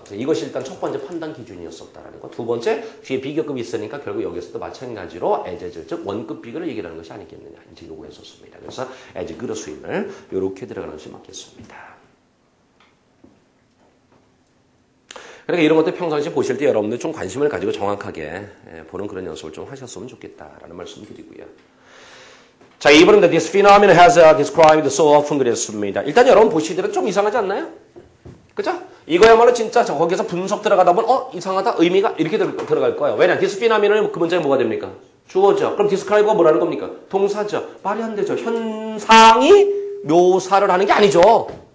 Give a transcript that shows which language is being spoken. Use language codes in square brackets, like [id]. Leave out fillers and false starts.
[ko] 그래서 이것이 일단 첫 번째 판단 기준이었었다라는 거. 두 번째, 뒤에 비교급이 있으니까 결국 여기서도 마찬가지로 as, 즉 원급 비교를 얘기하는 것이 아니겠느냐. 이제 요구했었습니다. 그래서 as 그로 수임을 이렇게 들어가는 것이 맞겠습니다. 그러니까 이런 것들 평상시에 보실 때 여러분들 좀 관심을 가지고 정확하게 보는 그런 연습을 좀 하셨으면 좋겠다라는 말씀을 드리고요. 자, 이번에 [en] this phenomenon has described so often [ko] 그랬습니다. 일단 여러분 보시더라도 좀 이상하지 않나요? 그죠? 이거야말로 진짜 거기서 분석 들어가다 보면 이상하다 의미가 이렇게 들어갈 거예요. 왜냐? this phenomenon이 그 문장이 뭐가 됩니까? 주어죠. 그럼 describe가 뭐라는 겁니까? 동사죠. 말이 안 되죠. 현상이 묘사를 하는 게 아니죠.